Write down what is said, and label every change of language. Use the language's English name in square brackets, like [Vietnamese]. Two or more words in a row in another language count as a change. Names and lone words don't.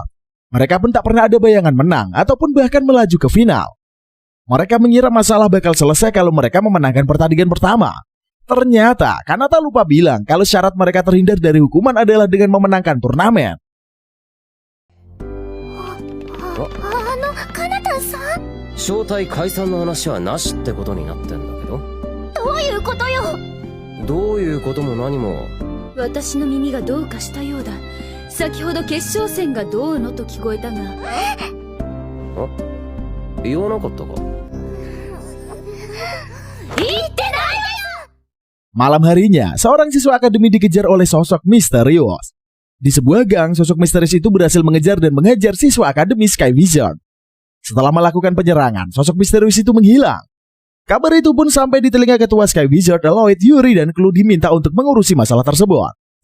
[Indonesian] Mereka pun tak pernah ada bayangan menang ataupun bahkan melaju ke final. Mereka mengira masalah bakal selesai kalau mereka memenangkan pertandingan pertama. Ternyata Kanata lupa bilang kalau syarat mereka terhindar dari hukuman adalah dengan memenangkan turnamen. [Japanese] Kanata-san? 招待解散の話はなしってことになってんだけど。どういうことよ。どういうことも何も。私の耳がどうかしたようだ。先ほど決勝戦がどうのと聞こえたが。言わなかったか。言ってないわよ。 [Indonesian] Malam harinya, seorang siswa akademi dikejar oleh sosok misterius. Di sebuah gang, sosok misterius itu berhasil mengejar dan menghajar siswa akademi Sky Wizard. Setelah melakukan penyerangan, sosok misterius itu menghilang. Kabar itu pun sampai di telinga ketua Sky Wizard, Lloyd, Yuri, dan Clue diminta untuk mengurusi masalah tersebut.